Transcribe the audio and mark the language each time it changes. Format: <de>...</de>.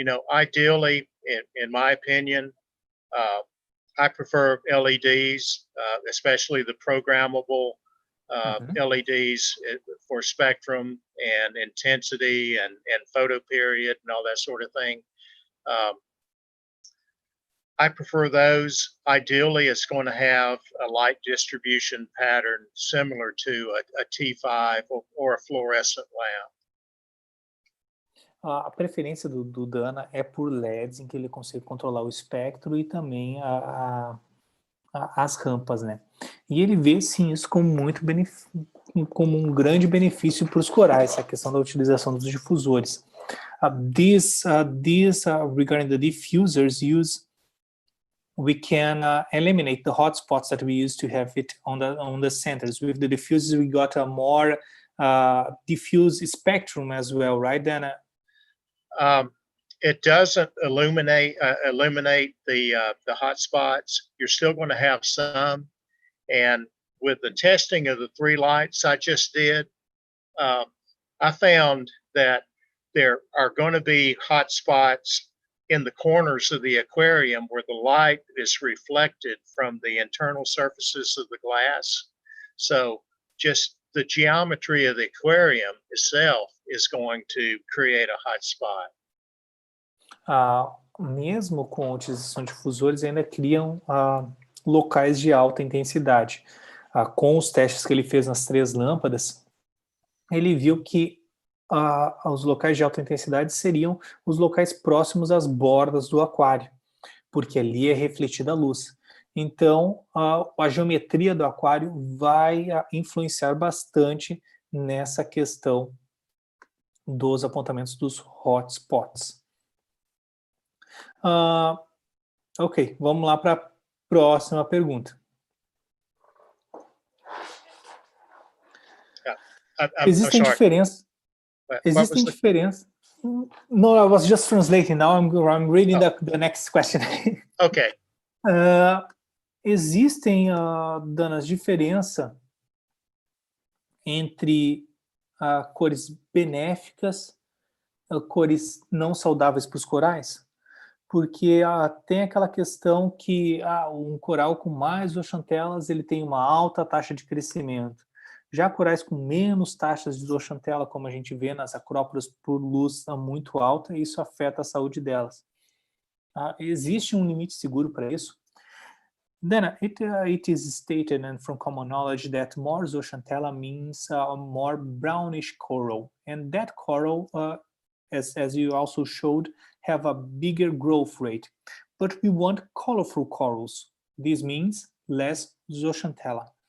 <en>Ideally, in my opinion, I prefer LEDs, especially the programmable LEDs for spectrum and intensity and photo period and all that sort of thing. I prefer those. Ideally, it's going to have a light distribution pattern similar to a T5 or a fluorescent lamp.</en> <pt>a preferência do Dana é por LEDs, em que ele consegue controlar o espectro e também as rampas, né? E ele vê, sim, isso como como um grande benefício para os corais, a questão da utilização dos difusores.</pt> <en>Regarding the diffusers we can eliminate the hotspots that we used to have it on the centers. With the diffusers, we got a more diffuse spectrum as well, right, Dana? It doesn't eliminate the hotspots. You're still going to have some, and with the testing of the 3 lights I just did, I found that there are going to be hotspots in the corners of the aquarium where the light is reflected from the internal surfaces of the glass. So just the geometry of the aquarium itself is going to create a hotspot.</en> <pt>Mesmo com a utilização de difusores, ainda criam locais de alta intensidade. Com os testes que ele fez nas 3 lâmpadas, ele viu que os locais de alta intensidade seriam os locais próximos às bordas do aquário, porque ali é refletida a luz. Então, a geometria do aquário vai influenciar bastante nessa questão dos apontamentos dos hotspots. Ok, vamos lá para a próxima pergunta. Existem diferenças. Existem diferenças.</pt> <en>No, I was just translating. Now I'm reading the next question. Okay.</en> <pt>Existem, Danas, diferença entre cores benéficas, cores não saudáveis para os corais? Porque tem aquela questão que um coral com mais zooxantelas ele tem uma alta taxa de crescimento. Já corais com menos taxas de zooxantela, como a gente vê nas acróporas por luz muito alta, isso afeta a saúde delas. Existe um limite seguro para isso?</pt> <en>Then it is stated and from common knowledge that more zooxantella means more brownish coral, and that coral, as you also showed, have a bigger growth rate. But we want colorful corals. This means less zooxantella.</en>